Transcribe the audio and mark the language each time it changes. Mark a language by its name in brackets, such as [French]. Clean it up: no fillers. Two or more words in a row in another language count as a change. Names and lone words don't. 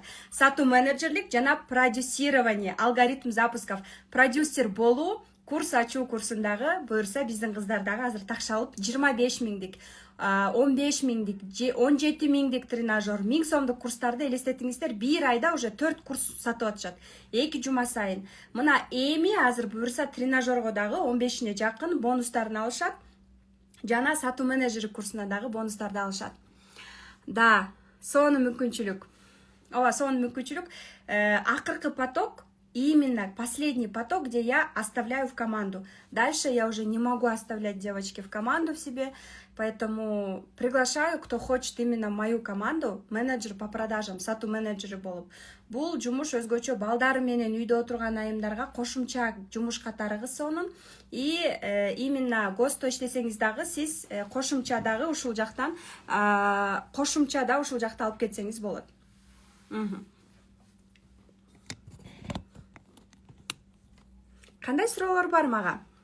[Kyrgyz] Сатуу менеджерлик жана продюсирование, [Russian] алгоритм запусков, [Kyrgyz] продюсер болуу, курс ачуу курсундагы буюрса биздин кыздар дагы азыр такшалып 25 миңдик, 15 миңдик, 17 миңдик тренажер, 1000 сомдук курстарды элестетиңиздер, бир айда уже 4 курс сатып атышат. 2 жума сайын. Мына эми азыр буюрса тренажерго дагы 15-ине жакын бонустарын алышат. Жана сатуу менеджер курсуна дагы бонустарды алышат. Да, сонун мүмкүнчүлүк. Сонун мүмкүнчүлүк. [Russian] Акыркы поток именно последний поток, где я оставляю в команду. Дальше я уже не могу оставлять девочки в команду в себе, поэтому приглашаю, кто хочет именно мою команду, менеджер по продажам, [Kazakh] сату менеджері болып. [Kyrgyz] Бұл жұмыш өзгөчө балдар менен үйдө отурган айымдарга кошумча жумуш катары сонун. [Russian] И именно [Kyrgyz] госто иштесеңиз дагы сиз кошумча дагы ушул жактан кошумча да ушул жакта алып кетсеңиз болот. Кандай суроолор бар мага?